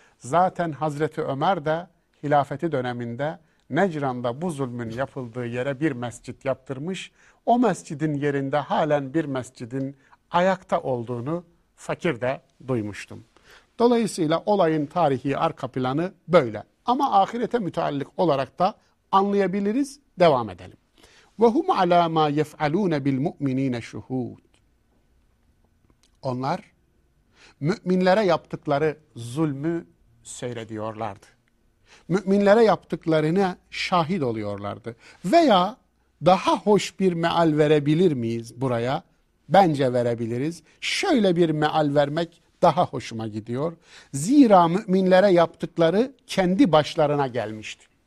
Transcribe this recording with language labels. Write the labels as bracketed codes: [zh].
[tr] Zaten Hazreti Ömer de hilafeti döneminde Necran'da bu zulmün yapıldığı yere bir mescit yaptırmış. O mescidin yerinde halen bir mescidin ayakta olduğunu fakir de duymuştum. Dolayısıyla olayın tarihi arka planı böyle. Ama ahirete müteallik olarak da anlayabiliriz. Devam edelim. [ar] وَهُمْ عَلَى مَا يَفْعَلُونَ بِالْمُؤْمِن۪ينَ شُهُودٌ [tr] Onlar müminlere yaptıkları zulmü seyrediyorlardı. Müminlere yaptıklarına şahit oluyorlardı. Veya daha hoş bir meal verebilir miyiz buraya? Bence verebiliriz. Şöyle bir meal vermek daha hoşuma gidiyor. Zira müminlere yaptıkları kendi başlarına gelmişti.